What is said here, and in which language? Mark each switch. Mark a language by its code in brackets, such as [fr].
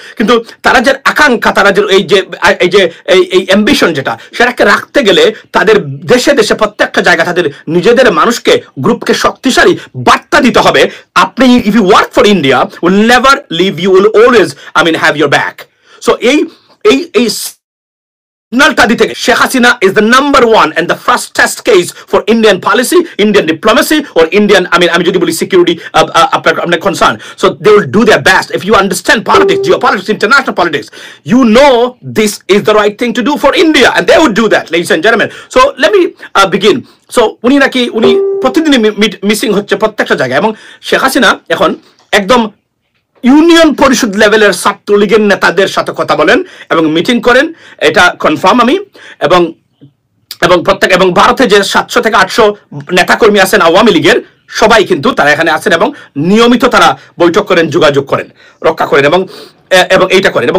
[bn] কিন্তু তারা যে আকাঙ্ক্ষা, তারা যে এই অ্যাম্বিশন যেটা, সেটাকে রাখতে গেলে তাদের দেশে দেশে প্রত্যেকটা জায়গা তাদের নিজেদের মানুষকে, গ্রুপকে শক্তিশালী বার্তা দিতে হবে। [en] আপনি if you work for India will never leave, you will always have your back. So এই [bn] সিগন্যালটা দিতে Sheikh Hasina [en] is the number one and the first test case for Indian policy, Indian diplomacy or Indian, [bn] আমি যদি বলি [en] security আপনার concern. So they will do their best. If you understand politics, geopolitics, international politics, you know this is the right thing to do for India and they would do that, ladies and gentlemen. So let me begin. [bn] So উনি প্রতিদিন missing হচ্ছে প্রত্যেকটা জায়গায়, এবং শেখ হাসিনা এখন একদম union পরিষদ লেভেলের ছাত্রলীগের নেতাদের সাথে কথা বলেন এবং মিটিং করেন, এটা কনফার্ম আমি। এবং প্রত্যেক এবং ভারতে যে 700 থেকে 800 নেতাকর্মী আছেন আওয়ামী লীগের, সবাই কিন্তু তারা এখানে আছেন এবং নিয়মিত তারা বৈঠক করেন, যোগাযোগ করেন, রক্ষা করেন এবং এইটা করেন।